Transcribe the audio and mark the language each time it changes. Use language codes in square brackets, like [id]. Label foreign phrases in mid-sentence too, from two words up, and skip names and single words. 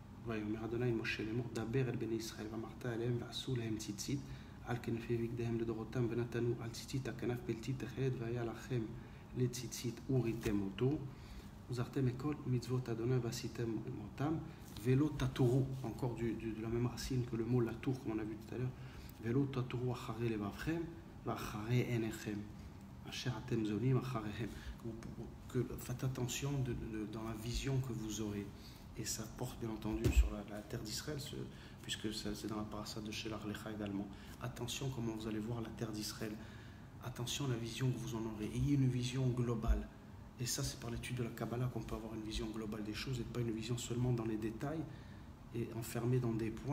[he] ויאמר אדוני משה לאמור דבר אל בני ישראל ואמרת אליהם ועשו להם ציצית על כנפי בגדיהם לדורותם ונתנו על ציצית הכנף בלתי תכלת והיה לכם לציצית וריתם אותו וזרתם מכל מצוות אדוני ועשיתם אותם ולא תתורו, [fr] encore de la même racine que le mot la tour comme on a vu tout à l'heure, [he] ולא תתורו אחרי לבבכם ואחרי עיניכם אשר אתם זונים אחריהם. [fr] Faites attention dans la vision que vous aurez. Et ça porte bien entendu sur la terre d'Israël, puisque c'est dans la parasha de [he] שלח לך [fr] également. Attention comment vous allez voir la terre d'Israël. Attention à la vision que vous en aurez. Ayez une vision globale. Et ça, c'est par l'étude de la Kabbalah qu'on peut avoir une vision globale des choses et pas une vision seulement dans les détails et enfermée dans des points.